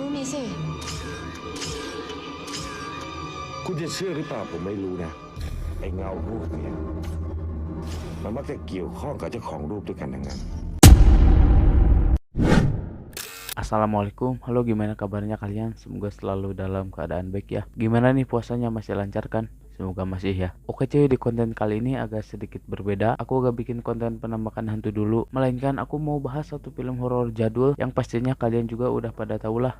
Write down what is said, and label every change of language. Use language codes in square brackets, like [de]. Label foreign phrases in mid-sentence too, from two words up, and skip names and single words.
[th] สิ คุณจะเชื่อหรือเปล่าผมไม่รู้นะไอ้เงารูปเนี่ยมันมักจะเกี่ยวข้องกับเจ้าของรูปด้วยกันทั้งนั้น [id] Assalamualaikum, halo gimana kabarnya kalian? Semoga selalu dalam keadaan baik ya. Gimana nih puasanya, masih lancar kan? Semoga masih ya. Oke cuy, di konten kali ini agak sedikit berbeda. Aku gak bikin konten penampakan hantu dulu, melainkan aku mau bahas satu film horor jadul yang pastinya kalian juga udah pada tahu lah.